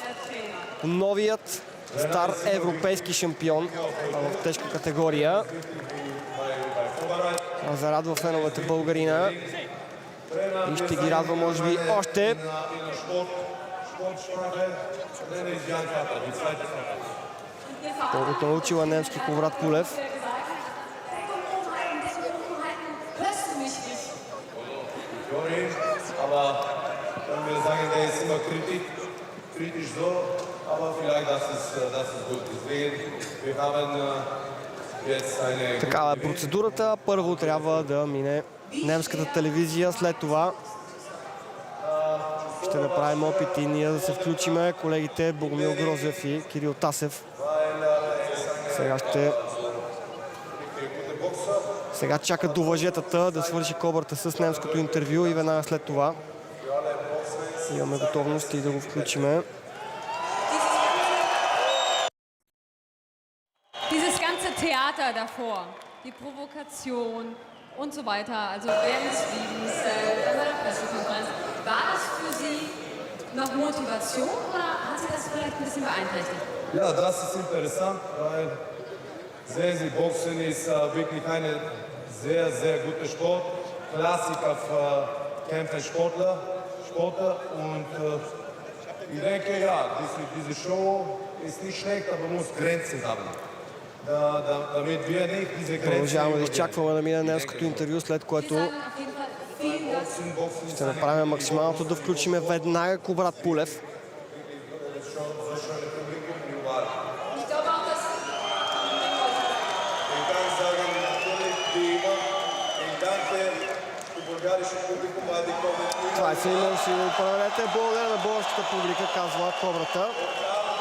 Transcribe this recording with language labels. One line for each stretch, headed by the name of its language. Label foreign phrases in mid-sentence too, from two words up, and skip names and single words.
Bulgarian: Новият стар европейски шампион в тежка категория. Зарадва феновете българина и ще ги радва може би още. Колкото научила немски Кубрат Пулев.
German: Aber wenn wir sagen, der ist immer kritisch so, aber vielleicht das ist gut. Deswegen, wir haben jetzt eine...
Bulgarian: Такава е процедурата. Първо трябва да мине немската телевизия, след това ще направим опит и ние да се включиме. Колегите Богомил Грозев и Кирил Тасев. Сега чакат до въжетата да свърши Кобрата с немското интервю и веднага след това имаме готовност и да го включиме.
German: Dieses ganze Theater davor, die Provokation und so weiter, also während des Fliegen, bei der Pressekonferenz, war das für Sie noch Motivation oder hat Sie das vielleicht ein bisschen beeinträchtigt? Ja, das ist interessant, weil sehr Boxen ist wirklich eine sehr guter Sport. Klassiker für Kämpfer, Sportler und ich denke, ja, diese Show ist nicht schlecht, aber muss Grenzen haben. Damit wir nicht diese Grenzen
Bulgarian: Продължаваме да изчакваме да мине немското интервю, след което
German: Boxen, Boxen
Bulgarian: Ще направим максималното да включим веднага Кубрат Пулев.
German: so schöne Publikum überall. Ich glaube auch, dass Ich kann sagen, natürlich wie immer, ich danke dem bulgarischen Publikum, weil die kommen
Bulgarian: Това е
German: immer
Bulgarian: силно си го проверете. Благодаря на българската публика, казва Кобрата.